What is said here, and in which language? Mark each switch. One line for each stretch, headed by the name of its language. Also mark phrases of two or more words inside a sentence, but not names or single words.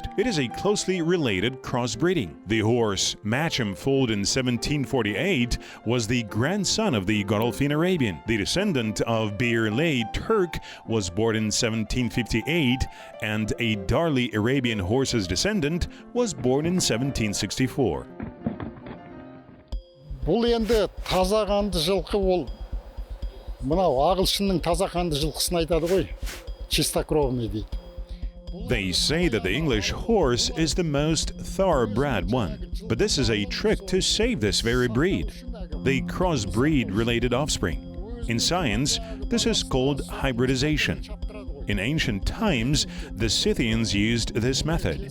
English: It is a closely related crossbreeding. The horse Matcham foaled in 1748 was the grandson of the Godolphin Arabian. The descendant of Birley Turk was born in 1758, and a Darley Arabian horse's descendant was born in 1764.
Kazakh: Бұл енді таза қанды жылқы, ол мынау ағылшынның таза қанды жылқысын айтады ғой, чистокровный дейді.
English: They say that the English horse is the most thoroughbred one, but this is a trick to save this very breed. They crossbreed related offspring. In science, this is called hybridization. In ancient times, the Scythians used this method.